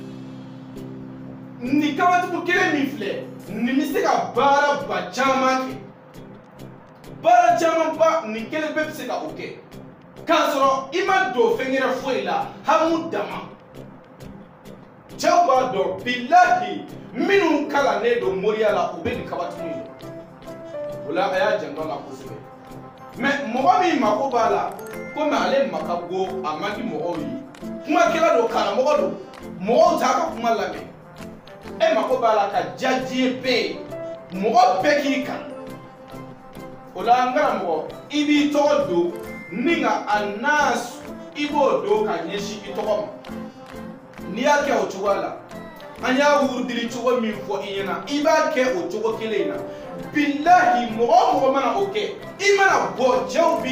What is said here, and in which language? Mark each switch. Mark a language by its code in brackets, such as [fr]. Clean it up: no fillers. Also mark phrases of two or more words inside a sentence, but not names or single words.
[bm] nin kabatugu kelen min filɛ nin bɛ se ka baara ba caman kɛ baara caman ba nin kelen bɛɛ bɛ se ka o kɛ k'a sɔrɔ i ma don fɛn wɛrɛ foyi la hamu dama cɛw b'a dɔn bilahi minnu kalannen don moriya la u bɛ nin kabatugu in o la a y'a jantɔ la kosɛbɛ mais mɔgɔ min mako b'a la komi ale maka go a man di mɔgɔw ye kumakɛla don karamɔgɔ don mɔgɔw t'a ka kuma lamɛn e mako b'a la ka diya diɲɛ bɛɛ ye mɔgɔ bɛɛ k'i kan o la n karamɔgɔ i b'i tɔgɔ don ni ka a nasu i b'o don ka ɲɛsin i tɔgɔ ma n'i y'a kɛ o cogoya la an y'a wurudili cogo min fɔ i ɲɛna i b'a kɛ o cogo kelen in na bilahi mɔgɔ o mɔgɔ mana o kɛ i mana bɔ cɛw